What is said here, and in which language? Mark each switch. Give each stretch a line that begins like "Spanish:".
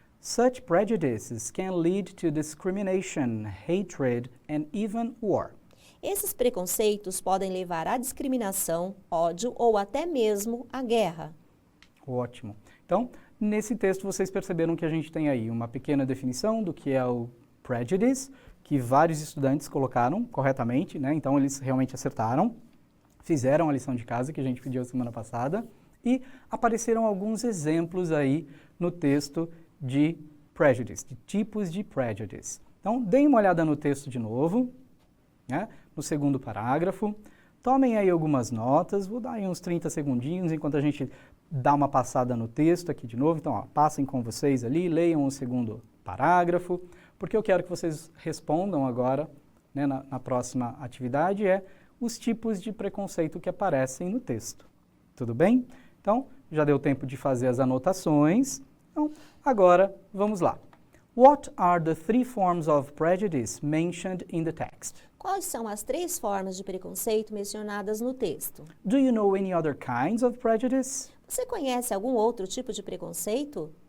English: Such prejudices can lead to discrimination, hatred, and even war.
Portuguese: Esses preconceitos podem levar à discriminação, ódio ou até mesmo à guerra. Ótimo. Então, nesse texto vocês perceberam que a gente tem aí uma pequena definição do que é o prejudice, que vários estudantes colocaram corretamente, né? Então eles realmente acertaram, fizeram a lição de casa que a gente pediu semana passada e apareceram alguns exemplos aí no texto de prejudice, de tipos de prejudice. Então, deem uma olhada no texto de novo, né? No segundo parágrafo. Tomem aí algumas notas, vou dar aí uns 30 segundinhos enquanto a gente dá uma passada no texto aqui de novo. Então, ó, passem com vocês ali, leiam o segundo parágrafo, porque eu quero que vocês respondam agora, né, na próxima atividade, os tipos de preconceito que aparecem no texto. Tudo bem? Então, já deu tempo de fazer as anotações. Então, agora, vamos lá.
English: What are the three forms of prejudice mentioned in the text?
Portuguese: Quais são as 3 formas de preconceito mencionadas no texto?
English: Do you know any other kinds of prejudice?
Portuguese: Você conhece algum outro tipo de preconceito?